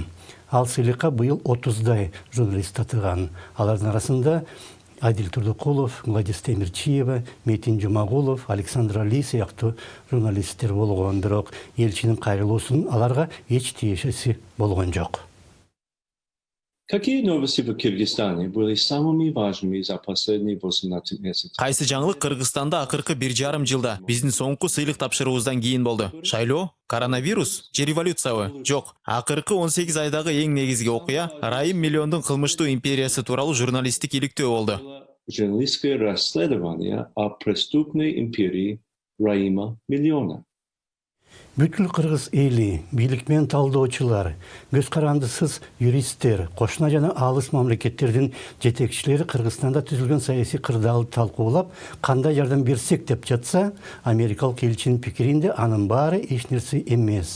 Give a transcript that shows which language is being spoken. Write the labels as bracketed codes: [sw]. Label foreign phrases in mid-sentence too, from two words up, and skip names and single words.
[ky] Ал сыйлыкка быйыл 30 журналист татыган. Алардын арасында Адил Турдукулов, Гладис Темирчиева, Метин Жумагулов, Александр Али сыяктуу журналисттер болгон. Бирок элчинин кайрылуусунун аларга эч тиешеси болгон жок. [ru] Какие новости в Кыргызстане были самыми важными за последние 18 месяцев? [ky] Кайсы жаңылык Кыргызстанда акыркы 1,5 жылда биздин соңку сыйлык тапшыруубуздан кийин болду? Шайлоо, коронавирус, же революциябы? Жок. Акыркы 18 айдагы эң негизги окуя Раим Миллиондун кылмыштуу империясы тууралуу журналисттик иликтөө болду. [ru] Журналистское расследование о преступной империи Раима Миллиона. [ky] Бүткүл кыргыз эли, бийлик менен талдоочулар, көз карандысыз юристтер, кошуна жана алыс мамлекеттердин жетекчилери Кыргызстанда түзүлгөн саясий кырдаалды талкуулап, кандай жардам берсек деп жатса, америкалык элчинин пикиринде анын баары эч нерсе эмес.